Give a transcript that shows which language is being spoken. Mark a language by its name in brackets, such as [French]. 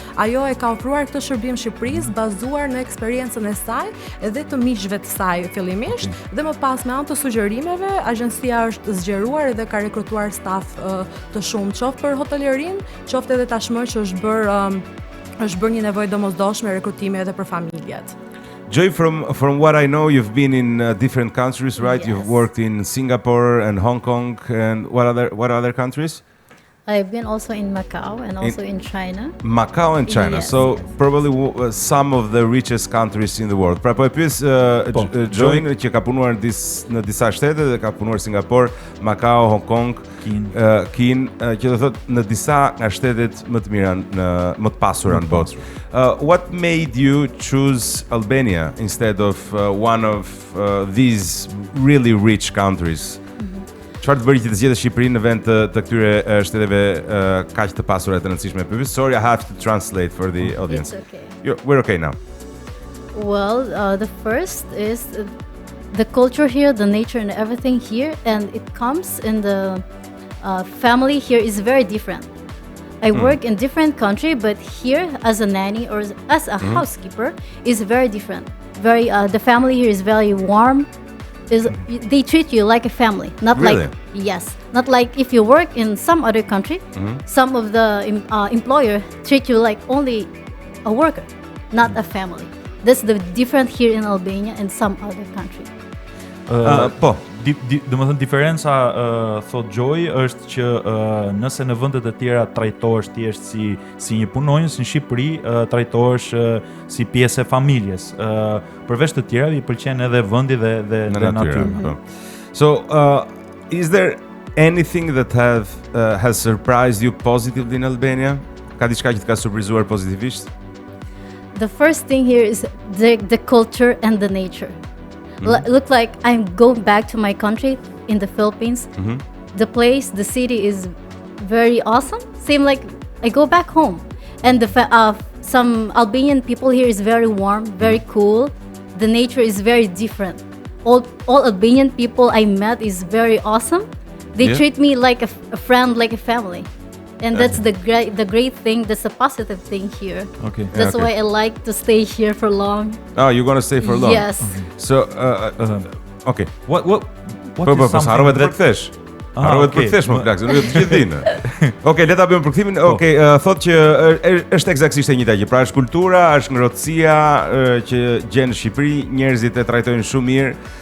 [Albanian] Ajo e ka ofruar këtë shërbim Shqipërisë bazuar në eksperiencën e saj edhe të miqve të saj fillimisht, dhe më pas me anë të sugjerimeve, agjencia është zgjeruar edhe ka rekrutuar staf të shumë, qoftë për hotelerin, qoftë edhe tashmë që është bërë një nevojë domosdoshme rekrutimi edhe për familjet. [English] Joy, from what I know, you've been in different countries, right? Yes. You've worked in Singapore and Hong Kong, and what other countries? I've been also in Macau and also in China. Macau and China, Yes, so yes. probably some of the richest countries in the world. [Albanian] Pra po e pyes Join që ka punuar në disa shtete dhe ka punuar Singapore, Macau, Hong Kong, Kin, që do thot në disa nga shtetet më të mira më të pasura në botë. [English] What made you choose Albania instead of one of these really rich countries? [Albanian] Çfarë të bëri që të zgjedhësh Shqipërinë në vend të këtyre shteteve kaq të pasura të rëndësishme? [English] Sorry, I have to translate for the audience. It's okay. We're okay now. Well, the first is the culture here, the nature and everything here, and it comes in the family here is very different. I work in different country, but here as a nanny or as a housekeeper is very different. Very, the family here is very warm. They treat you like a family, not Really? not like if you work in some other country. Some of the employer treat you like only a worker, not a family. That's the different here in Albania and some other country. [Albanian] Po. Domethënë diferenca thot Joy është që nëse në vendet e tjera trajtohesh thjesht si një punonjës, në Shqipëri trajtohesh si pjesë e familjes. Përveç të tjera i pëlqen edhe vendi dhe natyra. [English] So, is there anything that has surprised you positively in Albania? [Albanian] Ka diçka që të ka surprizuar pozitivisht? [English] The first thing here is the culture and the nature. Look like I'm going back to my country in the Philippines. The place, the city is very awesome. Same like I go back home. And some Albanian people here is very warm, very cool. The nature is very different. All Albanian people I met is very awesome. They treat me like a friend, like a family. And that's the great thing, that's a positive thing here. Okay. That's why I like to stay here for long. Oh, you're going to stay for long? Yes. So, okay. What [Albanian] Po, harrove të përkthesh. Harrove të përkthesh më plak, se nuk e të gjithë dinë. Okej, le ta bëjmë përkthimin. Okej, thotë që është eksaktësisht e njëjta gjë. Pra është kultura, është ngrohtësia që gjen në Shqipëri, njerëzit e trajtojnë shumë mirë.